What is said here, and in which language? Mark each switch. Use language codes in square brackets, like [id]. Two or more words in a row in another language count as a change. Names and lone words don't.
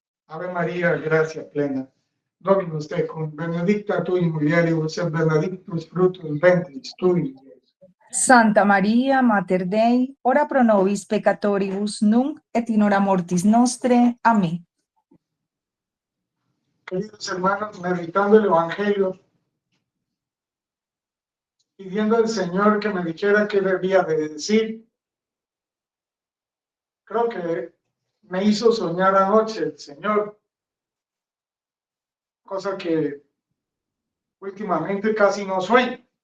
[la] Ave María, gracia plena. Dominus tecum, benedicta tu in mulieribus et benedictus fructus ventris tui, Iesus. Santa María, Mater Dei, ora pro nobis peccatoribus, nunc et in hora mortis nostre. Amén. [es] Queridos hermanos, meditando el Evangelio, pidiendo al Señor que me dijera qué debía de decir, creo que me hizo soñar anoche el Señor, cosa que últimamente casi no sueño.